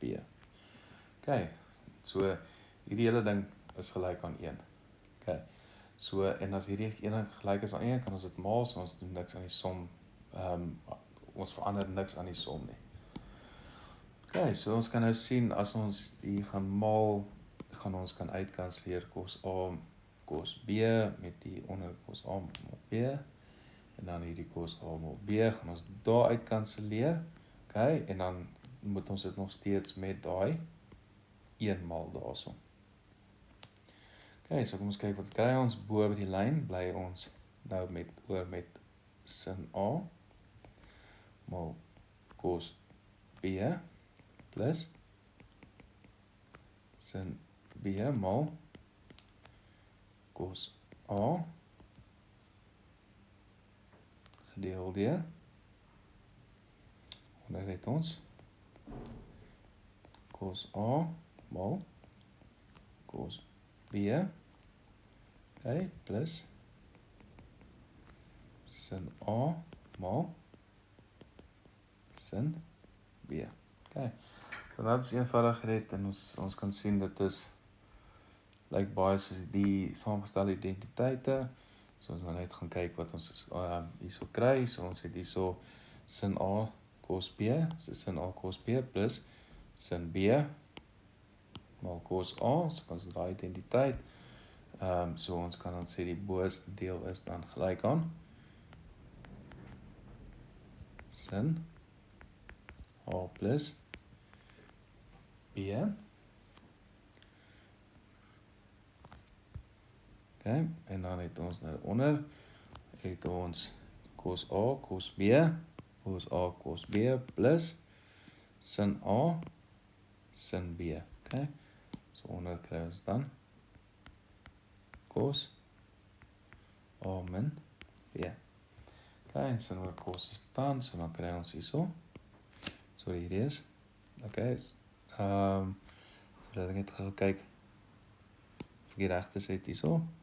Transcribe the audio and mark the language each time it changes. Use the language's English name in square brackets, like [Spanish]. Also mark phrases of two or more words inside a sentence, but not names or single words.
[Afrikaans] Okay, so hierdie hele ding is gelyk aan 1. Okay, so en as hierdie ene gelyk is aan 1, kan ons dit maal, so ons doen niks aan die som, ons verander niks aan die som nie. Okay, so ons kan nou sien, as ons hier gaan maal, gaan ons kan uitkanselleer cos A, cos B, met die onder cos A maal B, en dan hierdie cos A maal B, gaan ons daar uitkanselleer, okay, en dan moet ons dit nog steeds met daai 1 maal daarso. Okay, so kom ons kyk wat kry ons, bo by die lyn, bly ons nou oor met sin A, maal cos B, plus sin B maal cos A gedeel deur, onder het ons cos A maal cos B, okay, plus sin A maal sin B. Okay, so dat is eenvoudig gered en ons kan sien dit is lyk baie soos die saamgestelde identiteite. So ons gaan net gaan kyk wat ons hierso kry. So ons het hierso sin A cos B, so sin A cos B plus sin B maal cos A, so ons daai identiteit. So ons kan dan sê die boonste deel is dan gelyk aan sin A plus B. Okay, en dan het ons nou onder, het ons cos A cos B, cos A cos B plus sin A sin B. Okay, so onder kry ons dan cos A min B. Okay, en sin oor cos is dan, so dan kry ons hierso. Sorry, hierdie is. Okay, so dat ek net gaan kyk of ek die regte sit hierso.